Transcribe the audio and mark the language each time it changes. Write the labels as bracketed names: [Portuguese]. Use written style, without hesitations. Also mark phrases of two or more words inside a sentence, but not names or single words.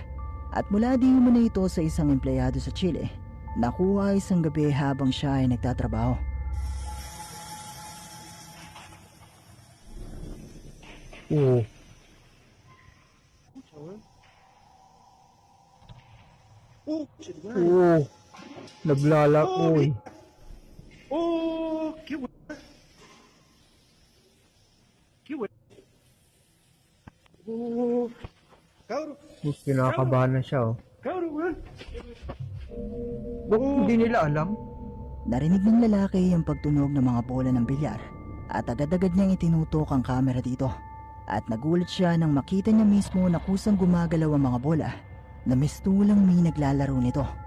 [Filipino] At mula di mo na ito sa isang empleyado sa Chile, nakuha isang gabi habang siya ay nagtatrabaho. Oo. Oo. Naglalakoy. [Spanish] ¡Oh! ¡Qué bueno! ¡Qué bueno! ¡Oh! ¡Cabro! [Filipino] Kinakabahan na siya, oh. [Spanish] ¡Cabro, weón! [Filipino] Ba't hindi nila alam? Narinig ng lalaki ang pagtunog ng mga bola ng bilyar at agad-agad niyang itinutok ang kamera dito. At nagulat siya nang makita niya mismo na kusang gumagalaw ang mga bola na mistulang may naglalaro nito.